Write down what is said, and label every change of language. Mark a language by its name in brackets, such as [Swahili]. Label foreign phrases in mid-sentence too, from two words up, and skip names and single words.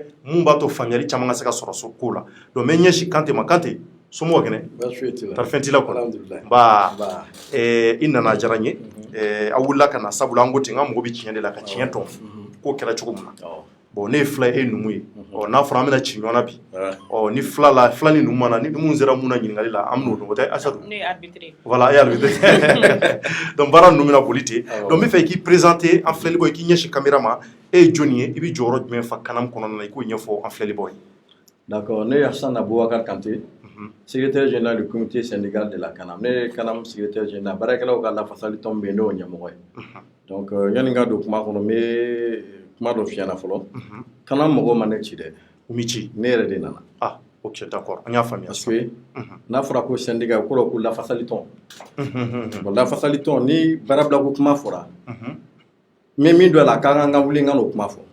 [Bambara] mun b'a to faamuyali caman ka se ka sɔrɔ so ko la donc n bɛ ɲɛsin Kante ma Kante somɔgɔw kɛnɛ tari fɛn t'i la kɔnɔ nba i nana diyara n ye a wulila ka na sabula an ko ten n ka mɔgɔ bɛ tiɲɛ de la ka tiɲɛ dɔn k'o kɛra cogo min na bon ne ye fila e numu ye n'a fɔra an bɛna ci ɲɔgɔn na bi ni fila ni numu mana ni mun sera mun na ɲininkali la an bɛn'o dɔn o tɛ Aïssatou ne ye arbitre voilà e ye arbitre donc baara ninnu bɛna boli ten donc n bɛ fɛ i k'i présenter an filɛlibagaw i k'i ɲɛsin caméra ma e ye jɔnni ye i bɛ jɔyɔrɔ jumɛn fa kanam kɔnɔna na i k'o ɲɛfɔ an filɛlibagaw ye d'accord ne ye Hassan Aboubacar Kanté [French] secrétaire général du comité syndical de la [Bambara] Kanam ne ye Kanam [French] secrétaire général [Bambara] baarakɛlaw ka lafasali tɔn bɛ yen ne y'o ɲɛmɔgɔ ye donc yanni n ka don kuma kɔnɔ n bɛ kuma dɔ f'i ɲɛna fɔlɔ Kanam mɔgɔw ma ne ci dɛ u mi ci ne yɛrɛ de nana [French] ok d'accord [Bambara] an y'a faamuya [French] parce que [Bambara] n'a fɔra ko syndicat o kɔrɔ ko lafasali tɔn bon lafasali tɔn ni baarabila ko kuma fɔra mais min dɔ la a ka kan ka wuli n ka n'o kuma fɔ